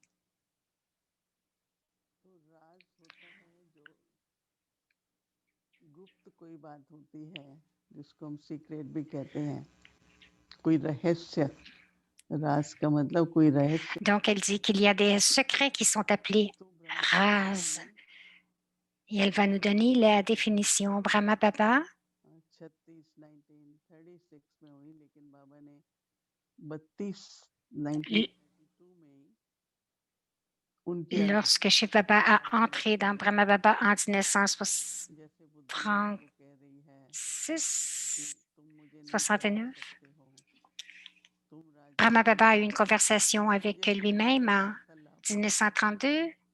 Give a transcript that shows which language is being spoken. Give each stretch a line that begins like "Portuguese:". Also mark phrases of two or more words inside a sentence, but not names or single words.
Hindi: गुप्त कोई बात होती है जिसको हम सीक्रेट भी कहते हैं, कोई रहस्य। राज का मतलब कोई रहस्य।
French: Donc, elle dit qu'il y a des secrets qui sont appelés Raz. Et elle va nous donner la définition. Brahma Baba,
Hindi: 36-1936 में हुई, लेकिन बाबा ने 32-1932 में
French: lorsque Shiv Baba a entré dans Brahma Baba en 1966-69, Brahma Baba a eu une conversation avec lui-même en 1932.